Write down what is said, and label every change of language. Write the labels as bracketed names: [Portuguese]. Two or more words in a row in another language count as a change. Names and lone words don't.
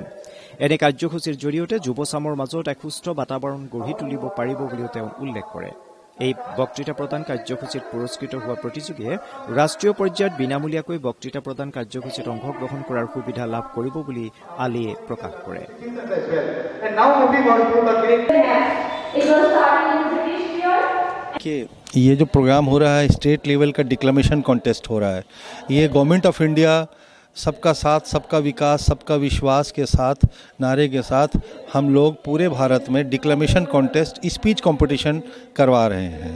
[Assamese] এনে কাৰ্যসূচীৰ জৰিয়তে যুৱ চামৰ মাজত এক সুস্থ বাতাবৰণ গঢ়ি তুলিব পাৰিব বুলিও তেওঁ উল্লেখ কৰে। এই বক্তৃতা প্ৰদান কাৰ্যসূচীত পুৰস্কৃত হোৱা প্ৰতিযোগীয়ে ৰাষ্ট্ৰীয় পৰ্যায়ত বিনামূলীয়াকৈ বক্তৃতা প্ৰদান কাৰ্যসূচীত অংশগ্ৰহণ কৰাৰ সুবিধা লাভ কৰিব বুলি আলীয়ে প্ৰকাশ কৰে। [Hindi] ये जो प्रोग्राम हो रहा है [English] state level [Hindi] का [English] declamation contest [Hindi] हो रहा है, ये गवर्नमेंट ऑफ इंडिया सबका साथ सबका विकास सबका विश्वास के साथ नारे के साथ हम लोग पूरे भारत में [English] declamation contest speech competition [Hindi] करवा रहे हैं।